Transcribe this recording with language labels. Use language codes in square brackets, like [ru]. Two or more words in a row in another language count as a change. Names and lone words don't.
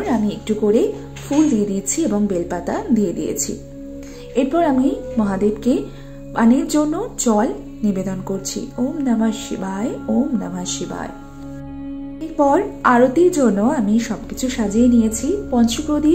[bn] আমি একটু করে ফুল দিয়ে দিয়েছি এবং বেলপাতা দিয়ে দিয়েছি। এরপর আমি মহাদেবকে পানের জন্য জল নিবেদন করছি। [sa] ওম নমঃ শিবায়, ওম নমঃ শিবায়। [bn] এরপর আরতির জন্য আমি সবকিছু সাজিয়ে নিয়েছি।